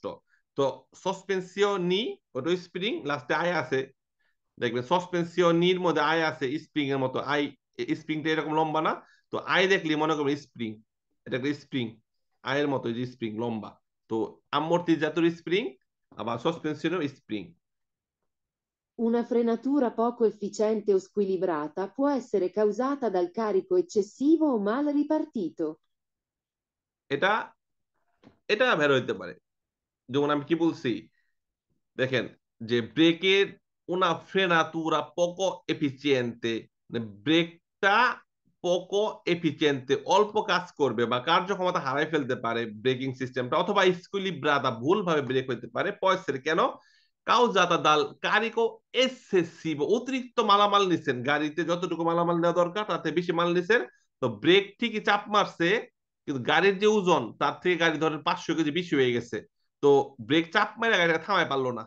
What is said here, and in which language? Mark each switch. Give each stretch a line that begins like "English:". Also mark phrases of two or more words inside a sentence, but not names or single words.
Bangla: তো সাসপেনশিওনি ওটা স্প্রিং লাস্টে আয় আছে, দেখবেন সাসপেনশিওনির মধ্যে আয় আছে স্প্রিং এর মতো আই, স্প্রিংটা এরকম লম্বা না, তো আই দেখলি মনে করবেন স্প্রিং, এটা একটা স্প্রিং আয়ের মতো যে স্প্রিং লম্বা। তো আম্মর্তিজাতরি স্প্রিং আবার সাসপেনশিও স্প্রিং।
Italian: Una frenatura poco efficiente o squilibrata può essere causata dal carico eccessivo o mal ripartito.
Bangla: এটা এটা বের হইতে পারে, যেমন আমি কি বলছি দেখেন, যে ব্রেকের
Italian: una frenatura poco eficiente,
Bangla: ব্রেকটা
Italian: poco efficiente
Bangla: অল্প কাজ করবে বা কার্যক্ষমতা হারাই ফেলতে পারে ব্রেকিং সিস্টেমটা, অথবা স্কুইলিব্রাদা ভুলভাবে ব্রেক হইতে পারে পয়সের কেন
Italian: causata dal carico eccessivo,
Bangla: অতিরিক্ত মালামাল নিছেন গাড়িতে, যতটুকু মালামাল নেওয়া দরকার তাতে বেশি মাল নিছেন, তো ব্রেক ঠিকই চাপ মারছে কিন্তু গাড়ির যে ওজন তার থেকে গাড়ি ধরেন 500 কেজি বেশি হয়ে গেছে, তো ব্রেক চাপ মেরে গাড়িটা থামায় পারলো না।